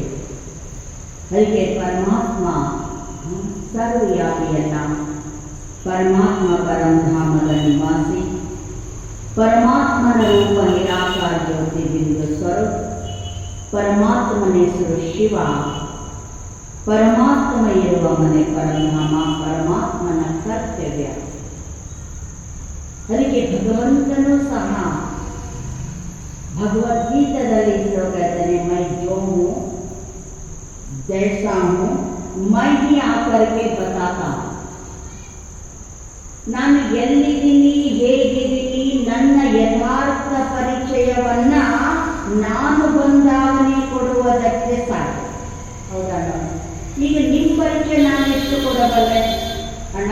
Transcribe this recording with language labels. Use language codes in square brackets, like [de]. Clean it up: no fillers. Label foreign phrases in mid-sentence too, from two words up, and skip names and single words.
[kn] ಅದಕ್ಕೆ ಪರಮಾತ್ಮ ಸರ್ವವ್ಯಾಪಿಯಲ್ಲ, ಪರಮಾತ್ಮ ಪರಂಧಾಮದ ನಿವಾಸಿ, ಪರಮಾತ್ಮನ ರೂಪ ನಿರಾಕಾರ ಜ್ಯೋತಿ ಬಿಂದು ಸ್ವರೂಪ, ಪರಮಾತ್ಮನ ಹೆಸರು ಶಿವ, ಪರಮಾತ್ಮ ಇರುವ ಮನೆ ಪರಂಧಾಮ, ಪರಮಾತ್ಮನ ಕರ್ತವ್ಯ. ಅದಕ್ಕೆ ಭಗವಂತನೂ ಸಹ ಭಗವದ್ಗೀತದಲ್ಲಿ ಶ್ಲೋಕ ಹೇಳ್ತಾನೆ, [hi] मैं जो हूँ जैसा हूँ मैं ही आकर के बताता हूँ. [kn] ನಾನು ಎಲ್ಲಿದ್ದೀನಿ, ಹೇಗಿದ್ದೀನಿ, ನನ್ನ ಯಥಾರ್ಥ ಪರಿಚಯವನ್ನ ನಾನು ಬಂದಾಗನೇ ಕೊಡುವುದಕ್ಕೆ ಸಾಧ್ಯ. ಹೌದಾ? ಈಗ ನಿಮ್ಮ ಪರಿಚಯ ನಾನು ಎಷ್ಟು ಕೊಡಬಲ್ಲೆ ಅಣ್ಣ?